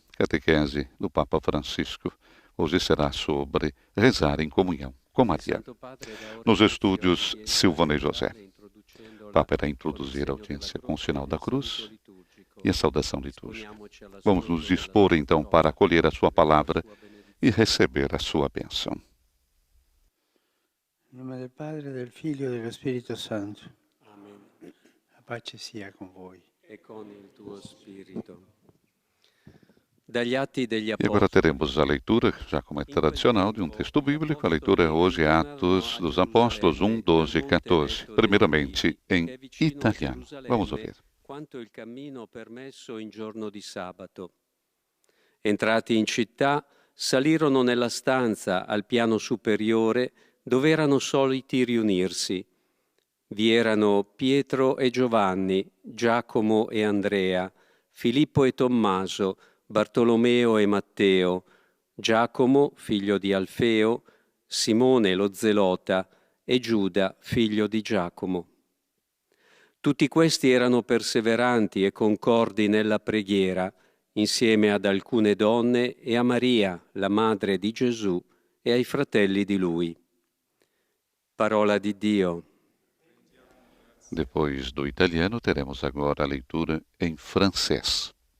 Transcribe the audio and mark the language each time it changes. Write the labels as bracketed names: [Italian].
[Portuguese] Catequese do Papa Francisco hoje será sobre rezar em comunhão com Maria. Nos estúdios, Silvana e José. O Papa irá introduzir a audiência com o sinal da cruz e a saudação litúrgica. Vamos nos dispor então para acolher a sua palavra e receber a sua bênção. [Italian] Em nome del Padre, del Figlio e dello Spirito Santo. Amen. La pace sia con voi. E con il tuo spirito. Dagli Atti degli [Portuguese] E agora [Italian] Apostoli. [Portuguese] teremos a leitura, já como é tradicional, de um texto bíblico. A leitura hoje é Atos dos Apóstolos 1, 12 e 14, primeiramente em italiano. Vamos ouvir. [Italian] Quanto il cammino permesso in giorno di sabato. Entrati in città, salirono nella stanza al piano superiore dove erano soliti riunirsi. Vi erano Pietro e Giovanni, Giacomo e Andrea, Filippo e Tommaso, Bartolomeo e Matteo, Giacomo, figlio di Alfeo, Simone lo Zelota e Giuda, figlio di Giacomo. Tutti questi erano perseveranti e concordi nella preghiera, insieme ad alcune donne e a Maria, la madre di Gesù, e ai fratelli di lui. Parola di Dio. [Portuguese] Depois do italiano, teremos agora a leitura em francês.